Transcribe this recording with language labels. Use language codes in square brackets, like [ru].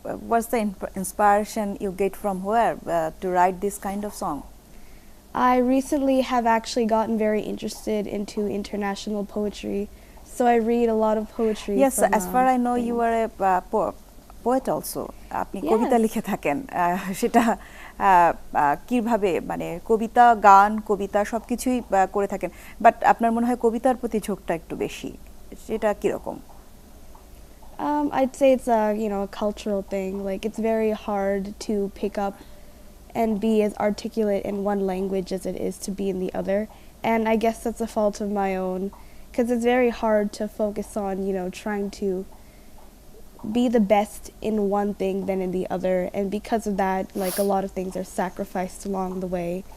[en] What's the inspiration you get from where to write this kind of song? I recently have actually gotten very interested into international poetry, so I read a lot of poetry. Yes, as far I know, you are a poet also. [bn] আপনি কবিতা লিখে থাকেন, সেটা কিভাবে, মানে কবিতা, গান, কবিতা সবকিছুই করে থাকেন, বাট আপনার মনে হয় কবিতার প্রতি ঝোঁকটা একটু বেশি, সেটা কিরকম? [en] I'd say it's a cultural thing. Like, it's very hard to pick up and be as articulate in one language as it is to be in the other, and I guess that's a fault of my own, because it's very hard to focus on trying to be the best in one thing than in the other, and because of that, like, a lot of things are sacrificed along the way.